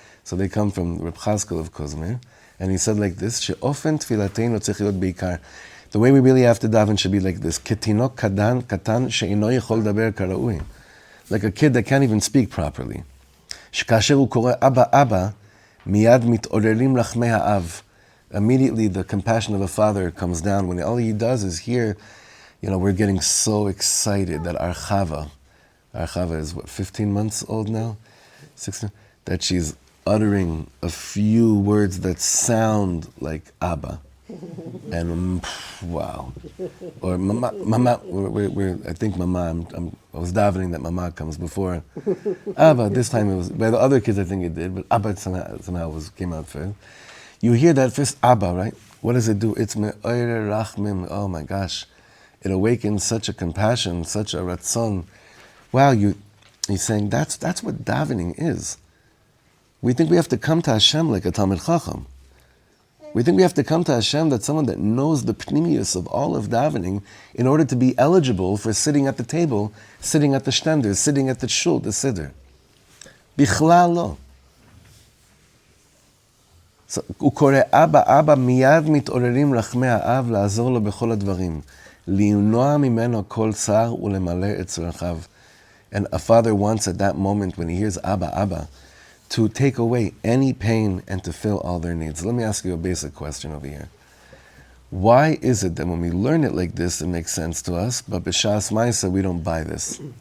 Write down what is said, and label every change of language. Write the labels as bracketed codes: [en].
[en] So they come from Reb Chaskel of Kuzmir. And he said like this, [he] she'ofen tfilateinu tzich להיות בעיקר. [en] The way we really have to daven should be like this. [he] כתינוק קטן שאינו יכול לדבר כראוי. [en] Like a kid that can't even speak properly. [he] שכאשר הוא קורא אבא אבא, מיד מתעוררים רחמי האב. [en] Immediately the compassion of a father comes down when all he does is hear, we're getting so excited that our Chava is 15 months old now? 16? That she's uttering a few words that sound like Abba. And wow. Or Mama, I think Mama, I was davening that Mama comes before. Abba, this time it was, by the other kids I think it did, but Abba somehow came out first. You hear that first Abba, right? What does it do? It's me'oire rachmim. Oh my gosh. It awakens such a compassion, such a ratzon. Wow, he's saying that's what davening is. We think we have to come to Hashem like a Talmid Chacham. We think we have to come to Hashem, that's someone that knows the pnimius of all of davening in order to be eligible for sitting at the table, sitting at the shtender, sitting at the shul, the siddur. [he] Bichlal lo. הוא קורא אבא אבא מיד מתעוררים רחמי האב לעזור לו בכל הדברים. למנוע ממנו כל צער ולמלא את צרכיו. [en] And a father wants at that moment when he hears Abba Abba to take away any pain and to fill all their needs. Let me ask you a basic question over here. Why is it that when we learn it like this, it makes sense to us, but b'shas ma'aseh, we don't buy this?